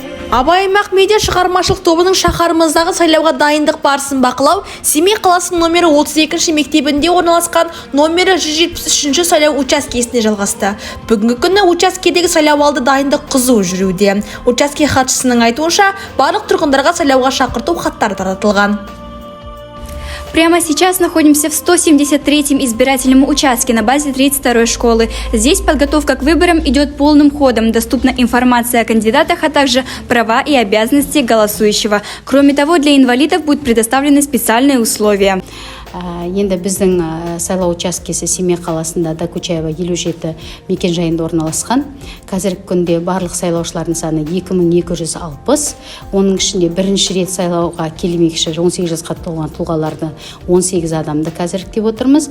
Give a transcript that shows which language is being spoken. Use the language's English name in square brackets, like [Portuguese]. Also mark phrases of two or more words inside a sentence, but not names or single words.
[Kazakh] Абай Махмеде шығармашылық тобының шаһарымыздағы сайлауға дайындық барысын бақылау Семей қаласының номері 32-ші мектебінде орналасқан номері 173-ші сайлау учаскесіне жалғасты. Бүгінгі күні учаскедегі сайлауалды дайындық қызу жүруде. Учаске хатшысының айтуынша, барлық тұрғындарға сайлауға шақырту хаттары таратылған. [Russian] Прямо сейчас находимся в 173-м избирательном участке на базе 32-й школы. Здесь подготовка к выборам идет полным ходом. Доступна информация о кандидатах, а также права и обязанности голосующего. Кроме того, для инвалидов будут предоставлены специальные условия. [Kazakh] Енді біздің сайлау учаскесі Семей қаласында Докучаева 57 мекен жайында орналасқан. Қазіргі күнде барлық сайлаушылардың саны 2260. Оның ішінде бірінші рет сайлауға келмекші 18 жасқа толған тұлғаларды 18 адамды қазір іріктеп отырмыз.